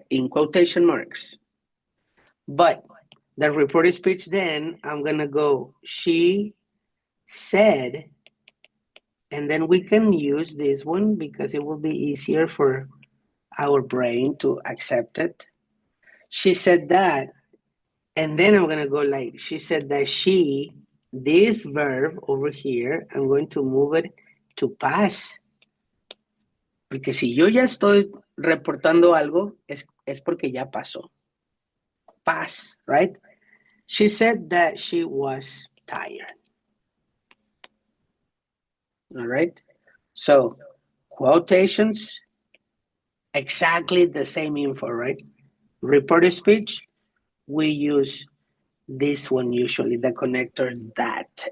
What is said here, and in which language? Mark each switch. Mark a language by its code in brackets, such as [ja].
[en] In quotation marks. But the reported speech, then I'm going to go, she said, and then we can use this one because it will be easier for our brain to accept it. She said that, and then I'm going to go like, she said that she, this verb over here, I'm going to move it to past. [es] Porque si yo ya estoy reportando algo, es porque ya pasó. [en] Past, right? She said that she was tired. All right? So, quotations, exactly the same info, right? Reported speech, we use this one usually, the connector that.